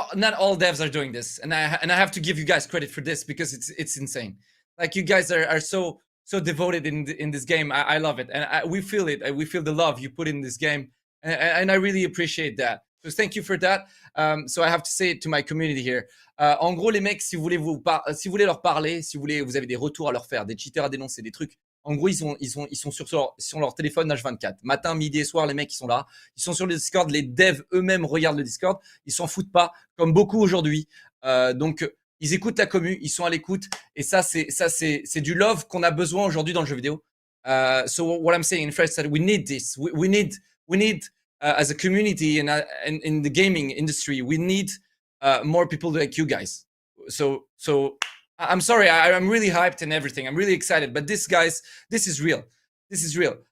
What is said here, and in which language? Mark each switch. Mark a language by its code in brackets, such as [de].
[en] Not all devs are doing this, and I have to give you guys credit for this because it's insane. Like you guys are so devoted in this game. I love it, and we feel it. We feel the love you put in this game, and I really appreciate that. So thank you for that. So I have to say it to my community here. [fr] En gros, les mecs, si vous voulez leur parler, si vous avez des retours à leur faire, des cheaters à dénoncer, des trucs. En gros, ils sont sur leur téléphone H24. Matin, midi et soir, les mecs, ils sont là. Ils sont sur le Discord. Les devs eux-mêmes regardent le Discord. Ils s'en foutent pas, comme beaucoup aujourd'hui. Donc, ils écoutent la commu. Ils sont à l'écoute. Et ça, c'est du love qu'on a besoin aujourd'hui dans le jeu vidéo. [en] So what I'm saying in French is that we need this. We need as a community and in the gaming industry, we need more people like you guys. So I'm sorry, I'm really hyped and everything. I'm really excited, but this is real. This is real.